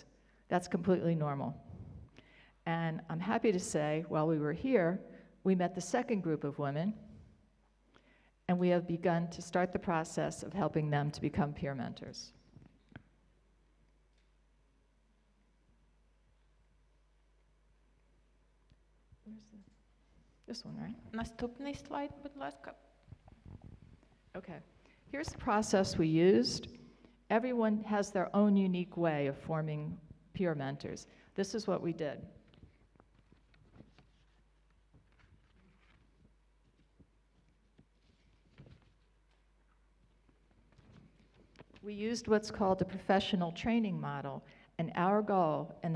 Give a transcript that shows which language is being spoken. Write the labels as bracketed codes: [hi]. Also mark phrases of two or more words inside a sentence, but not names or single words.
[en] That's completely normal. And I'm happy to say, while we were here, we met the second group of women, and we have begun to start the process of helping them to become peer mentors. This one, right? [uk] наступний слайд, будь ласка. [en] Okay, here's the process we used. Everyone has their own unique way of forming peer mentors. This is what we did. We used what's called a professional training model, and our goal, and